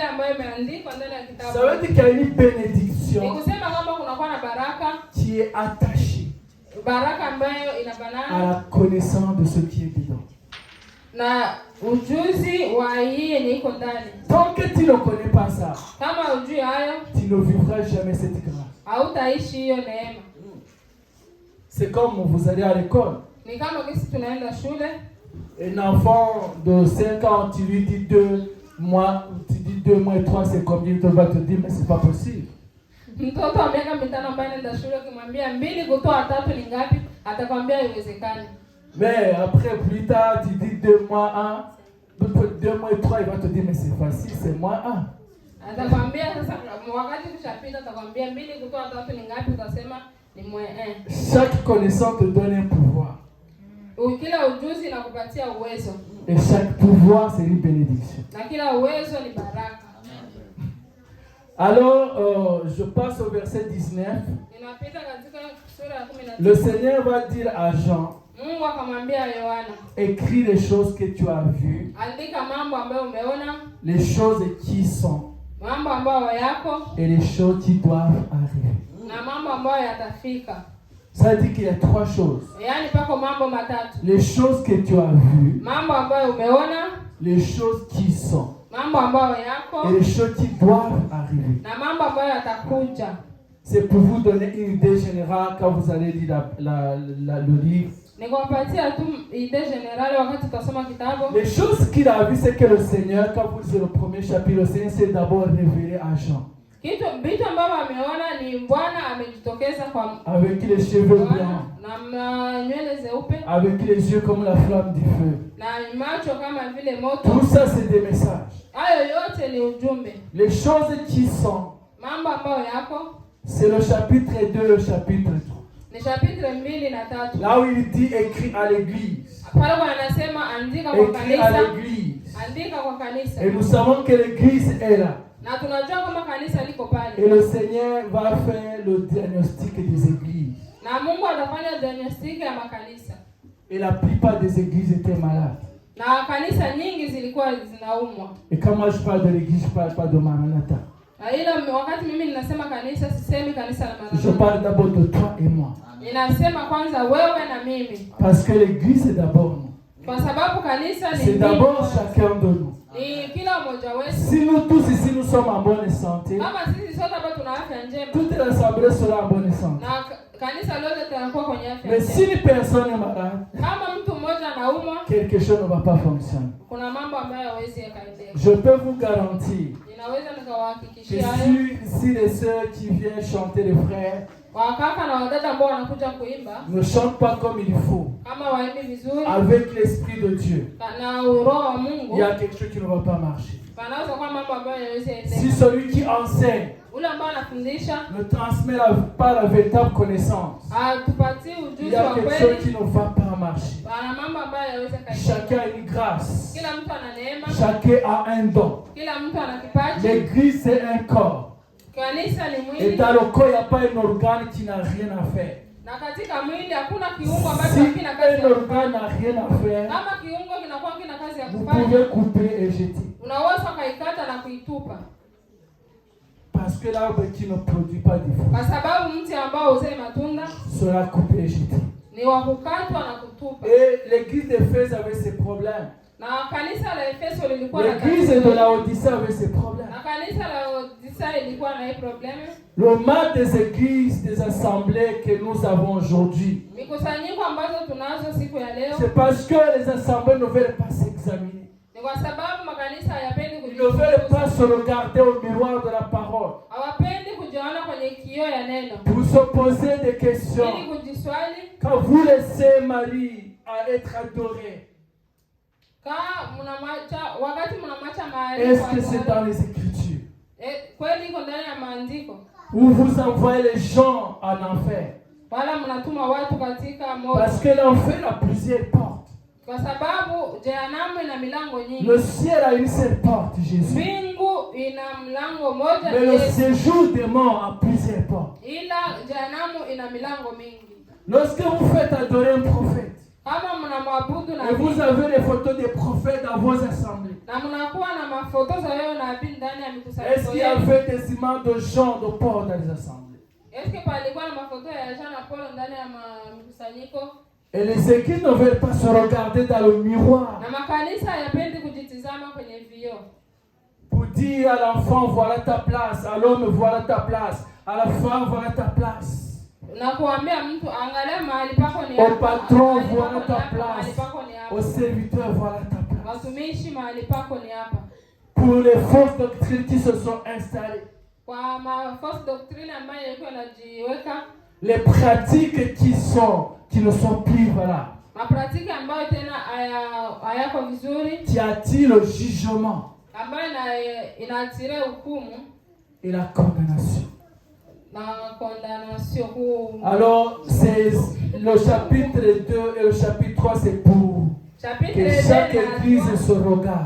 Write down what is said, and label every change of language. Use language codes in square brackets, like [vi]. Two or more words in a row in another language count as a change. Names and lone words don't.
[fr] Ça veut dire qu'il y a une bénédiction qui est attachée à la connaissance de ce qui est dedans. Tant que tu ne connais pas ça, tu ne vivras jamais cette grâce. C'est comme vous allez à l'école. [sw] Ni kama kisi tunaenda shule. [fr] Un enfant de 5 ans, tu lui dis 2 mois, tu dis 2 mois et 3, c'est combien? Il va te dire, mais c'est pas possible. [sw] Mtoto wa miaka 5 ambaye anaenda shule ukimwambia 2 kutoa 3 ni ngapi? Atakwambia haiwezekani. [fr] Mais après, plus tard, tu dis 2 mois 1, 2 mois et 3, il va te dire, mais c'est facile, c'est moins 1. [sw] Atakwambia sasa wakati kushapita atakwambia 2 kutoa 3 ni ngapi? Utasema ni moins 1. [fr] Chaque connaissance te donne un pouvoir. [sw] Kila ujuzi inakupatia uwezo. [fr] Et chaque pouvoir, c'est une bénédiction. [sw] Na kila uwezo ni baraka. [fr] Alors, je passe au verset 19. [sw] Ninapita katika sura ya 19. [fr] Le Seigneur va dire à Jean, [sw] Mungu akamwambia Yohana, [fr] écris les choses que tu as vues, [sw] andika mambo ambayo umeona, [fr] les choses qui sont, [sw] mambo ambayo yako, [fr] et les choses qui doivent arriver. [sw] na mambo ambayo yatafika. [fr] Ça dit qu'il y a 3 choses. [sw] Yaani pako mambo matatu. [fr] Les choses que tu as vues, [sw] Mambo ambayo umeona, [fr] les choses qui sont, [sw] mambo ambayo yako, [fr] et les choses qui doivent arriver. [sw] na mambo ambayo yatakuja. [fr] C'est pour vous donner une idée générale quand vous allez lire le livre. [sw] Nikupatia tu [fr] idée générale [sw] wakati tutasoma kitabu. [fr] Les choses qu'il a vues, c'est que le Seigneur, quand vous lisez le premier chapitre, le Seigneur s'est d'abord révélé à Jean. [sw] Vitu ambavyo ameona ni Bwana amejitokeza kwa [fr] avec les cheveux blancs, [sw] na nywele zeupe, [fr] avec les yeux comme la flamme du feu. [sw] na macho kama vile moto. [fr] Tout ça, c'est des messages. [sw] Hayo yote ni ujumbe. [fr] Les choses qui sont, [sw] Mambo ambayo yako, [fr] c'est le chapitre 2, le chapitre 3. [sw] ni chapitre 2 na 3. [fr] Là où il dit écrit à l'église. [sw] Pale anasema andika kwa [fr] Écrit à [sw] kanisa. [fr] l'église. [sw] Andika kwa kanisa. [fr] Et nous savons que l'église est là. [sw] Na tunajua kama kanisa liko pale. [fr] Et le Seigneur va faire le diagnostic des églises. [sw] Na Mungu atafanya diagnostic ya makanisa. [fr] Et la plupart des églises étaient malades. [sw] Na kanisa nyingi zilikuwa zinaumwa. [fr] Et quand moi je parle de l'église, je ne parle pas de Maranatha. [sw] Na ila wakati mimi ninasema kanisa, sisemi kanisa la Maranatha. [fr] Je parle d'abord de toi et moi. [sw] Ninasema kwanza wewe na mimi. [fr] Parce que l'église c'est d'abord nous. [sw] Kwa sababu kanisa ni [fr] c'est d'abord chacun de nous. [sw] Ni kila mmoja wetu. [fr] Si nous tous ici nous sommes en bonne santé, [sw] kama sisi sote hapa tuna afya njema, [fr] toute l'assemblée sera en bonne santé. [sw] Na kanisa lote litakuwa kwenye afya njema. [fr] Mais si une personne est malade, [sw] kama mtu mmoja anaumwa, [fr] quelque chose ne va pas fonctionner. [sw] kuna mambo ambayo hawezi yakaendelea. [fr] Je peux vous garantir [sw] Ninaweza [fr] que [sw] nikawahakikishia [fr] si les sœurs qui viennent chanter, les frères, [sw] wakaka na wadada ambao wanakuja kuimba [fr] ne chantent pas comme il faut, [sw] kama waimbi vizuri [fr] avec l'esprit de Dieu, [sw] na roho wa Mungu, [fr] il y a quelque chose qui ne va pas marcher. [sw] panaweza kuwa mambo ambayo hayawezi endelea. [fr] Si celui qui enseigne [sw] Ule ambao anafundisha [fr] ne transmet pas la véritable connaissance, [sw] atupatie [fr] il [sw] ujuzi [fr] y a [sw] wa [fr] quelque [sw] kweli, [fr] chose qui ne va pas marcher. [sw] pana mambo ambayo hayawezi kaendelea. [fr] Chacun a une grâce. [sw] Kila mtu ana neema, [fr] Chacun a un don. [sw] kila mtu ana kipaji. [fr] L'église c'est un corps. [sw] Kanisa ni [fr] Et [sw] mwili, [fr] dans le corps, il n'y a pas un organe qui n'a rien à faire. [sw] na katika mwili hakuna kiungo ambacho [fr] Si [sw] hakina kazi [fr] un [sw] ya [fr] organe [sw] kufanya. [fr] n'a rien à faire, [sw] Kama kiungo kinakuwa kina kazi ya [fr] vous [sw] kufanya, [fr] pouvez couper et jeter. [sw] unaweza kaikata na kuitupa, [fr] Parce que l'arbre qui ne produit pas de fruits [sw] kwa sababu mti ambao uzee matunda [fr] sera coupé et jeté. [sw] ni wa kukatwa na kutupa. [fr] Et l'église d'Éphèse avait ses problèmes. [sw] Na kanisa la Efeso lilikuwa na [fr] L'église [sw] tatizo, [fr] de Laodicée avait ses problèmes. [sw] na kanisa la Laodicea lilikuwa na hii probleme. [fr] Le mal des églises, des assemblées que nous avons aujourd'hui, [sw] Mikusanyiko ambazo tunazo siku ya leo [fr] c'est parce que les assemblées ne veulent pas s'examiner. [sw] ni kwa sababu makanisa hayapendi [fr] Ils ne veulent pas se regarder au miroir de la parole [sw] hawapendi kujiona kwenye kioo ya neno [fr] pour se poser des questions. [sw] ili kujiswali. [fr] Quand vous laissez Marie à être adorée, [sw] Wakati mnamwacha mahali, [fr] est-ce que c'est dans les Écritures? [sw] Kweli iko ndani ya maandiko? [fr] Ou vous envoyez les gens en enfer? [sw] Wala mnatuma watu katika moto? [fr] Parce que l'enfer a plusieurs portes. [sw] Kwa sababu jehanamu ina milango nyingi. [fr] Le ciel a une seule porte, Jésus. [sw] Mbingu ina mlango moja, [fr] Mais le séjour des morts a plusieurs portes. [sw] ila jehanamu ina milango mingi. [fr] Lorsque vous faites adorer un prophète, [sw] Kama mnamwabudu [fr] et vous [sw] nabii [fr] avez les photos des prophètes dans vos assemblées, [sw] na mnakuwa na mafoto za yeye nabii ndani ya [fr] est-ce [sw] mikusanyiko [fr] qu'il y [sw] yenu, [fr] avait des images de Jean, de Paul dans les assemblées? [sw] eske palikuwa na mafoto ya Jean na Paul ndani ya mikusanyiko? [fr] Et les églises ne veulent pas se regarder dans le miroir [sw] Na makanisa hayapendi kujitizama kwenye vioo [fr] pour dire à l'enfant, voilà ta place, à l'homme, voilà ta place, à la femme, voilà ta place. [sw] Nakuambia mtu angalia mahali pako ni [fr] Au [sw] hapa. [fr] patron, voilà ta place. [sw] Mahali pako ni hapa. [fr] Au serviteur, voilà ta place. [sw] Watumishi mahali pako ni hapa. [fr] Pour les fausses doctrines qui se sont installées, [sw] Kwa [en] false doctrine [sw] ambayo ilikuwa inajiweka, [fr] les pratiques qui ne sont plus valables, [sw] mapratiki ambayo tena hayako vizuri, [fr] qui attirent le jugement [sw] ambayo inaatire hukumu [fr] et la condamnation. [sw] na condamnation. [fr] Alors, c'est le chapitre 2 et le chapitre 3, c'est pour que chaque église se regarde.